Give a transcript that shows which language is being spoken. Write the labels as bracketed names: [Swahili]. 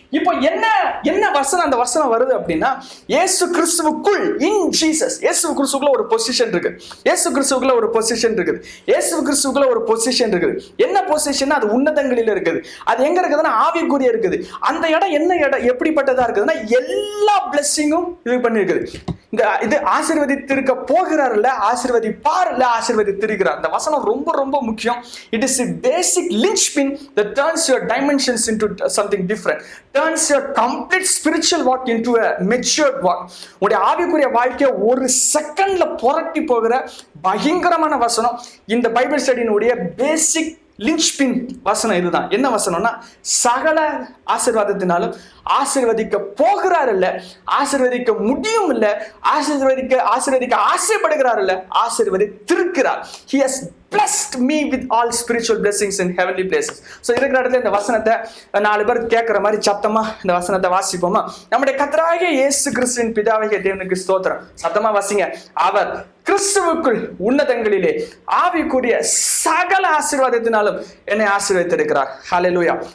[Tamil] இப்போ என்ன வசனம் அந்த வசனம் வருது அப்படின்னா, இயேசு கிறிஸ்துவுக்குள், [English] in Jesus, [Tamil] இயேசு கிறிஸ்துவுக்குள்ள ஒரு பொசிஷன் இருக்கு, இயேசு கிறிஸ்துவுக்குள்ள ஒரு பொசிஷன் இருக்குது, இயேசு கிறிஸ்துவுக்குள்ள ஒரு பொசிஷன் இருக்குது. என்ன பொசிஷன்? அது உன்னதங்களில் இருக்குது. அது எங்க இருக்குதுன்னா ஆவிக்குரிய இருக்குது. அந்த இடம் என்ன இடம், எப்படிப்பட்டதா இருக்குதுன்னா எல்லா பிளெஸிங்கும் இது பண்ணிருக்குது. இது ஆசீர்வதித்திருக்க போகிறார்ல, ஆசீர்வதிப்பார் இல்ல, ஆசீர்வதித்திருக்கிறார். அந்த வசனம் ரொம்ப ரொம்ப முக்கியம். [English] It is a basic linchpin that turns your dimensions into something different, turns your complete spiritual walk into a matured walk. [Tamil] உடைய ஆவிக்குரிய வாழ்க்கையை ஒரு செகண்ட்ல புரட்டி போகிற பயங்கரமான வசனம் இந்த பைபிள் ஸ்டடியினுடைய பேசிக் லிஞ்ச்பின் வசனம் இதுதான். என்ன வசனம்னா, சகல ஆசீர்வாதத்தினாலும் ஆசீர்வதிக்க போகிறார் இல்ல, ஆசீர்வதிக்க முடியும் இல்ல, ஆசீர்வதிக்க ஆசைப்படுகிறார் இல்ல, ஆசீர்வதித்திருக்கிறார். [English] He has blessed me with all spiritual blessings in heavenly places. [Tamil] So இருக்கிற இடத்துல இந்த வசனத்தை 4 பேர் கேட்கிற மாதிரி சத்தமா இந்த வசனத்தை வாசிப்போமா? நம்முடைய கர்த்தராகிய இயேசு கிறிஸ்துவின் பிதாவாகிய தேவனுக்கு ஸ்தோத்திரம். சத்தமா வாசிங்க. அவர் கிறிஸ்துவுக்குள் உன்னதங்களிலே ஆவிக்குரிய சகல ஆசீர்வாதத்தினாலும் என்னை ஆசீர்வதித்திருக்கிறார். ஹல்லேலூயா.